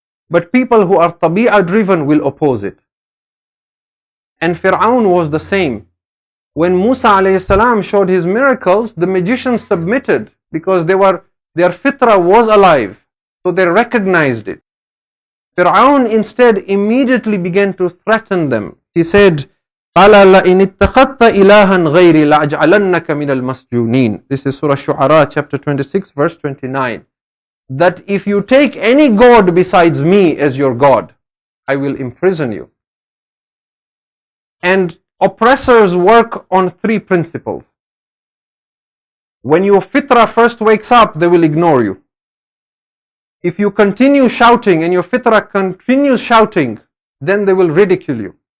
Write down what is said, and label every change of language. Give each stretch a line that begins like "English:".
English: But people who are tabi'ah driven will oppose it. And Fir'aun was the same. When Musa alayhi salam showed his miracles, the magicians submitted because their Fitra was alive. So they recognized it. Fir'aun instead immediately began to threaten them. He said,
Arabic: قَالَ لَإِنِ اتَّخَذْتَ إِلَهًا غَيْرِي لَأَجْعَلَنَّكَ مِنَ الْمَسْجُونِينَ.
English: This is Surah Shu'ara, chapter 26, verse 29. That if you take any god besides me as your God, I will imprison you. And oppressors work on three principles. When your Fitra first wakes up, they will ignore you. If you continue shouting and your Fitra continues shouting, then they will ridicule you.